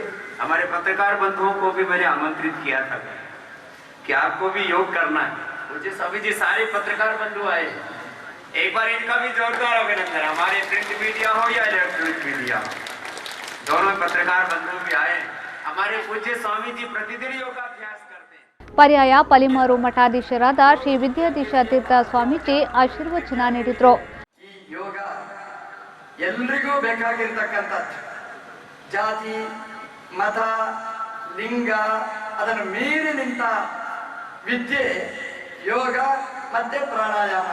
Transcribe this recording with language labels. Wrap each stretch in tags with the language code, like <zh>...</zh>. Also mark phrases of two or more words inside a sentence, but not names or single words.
<hi>हमारे पत्रकार बंधुओं को भी मैंने आमंत्रित किया था कि आपको भी योग करना है। मुझे सभी जी सारे पत्रकार बंधु आए, एक बार इनका भी जोरदार अभिनंदन। हमारे</hi> <en>print media</en> <hi>हो या</hi> <en>electronic media</en> <hi>हो, दोनों पत्रकार बंधु भी आए। हमारे पूज्य स्वामी जी प्रतिदिन योगाभ्यास करते हैं।</hi> <kn>ಪರ್ಯಾಯ ಪಲಿಮಾರು ಮಠಾಧೀಶರಾದ ಶ್ರೀ ವಿದ್ಯಾಧೀಶ ತೀರ್ಥ ಸ್ವಾಮೀಜಿ ಆಶೀರ್ವಚನ ನೀಡಿದರು. ಈ ಯೋಗ ಎಲ್ರಿಗೂ ಬೇಕಾಗಿರ್ತಕ್ಕಂಥದ್ದು. ಜಾತಿ, ಮತ, ಲಿಂಗ ಅದನ್ನು ಮೀರಿ ನಿಂತ ವಿದ್ಯೆ ಯೋಗ ಮತ್ತೆ ಪ್ರಾಣಾಯಾಮ.</kn>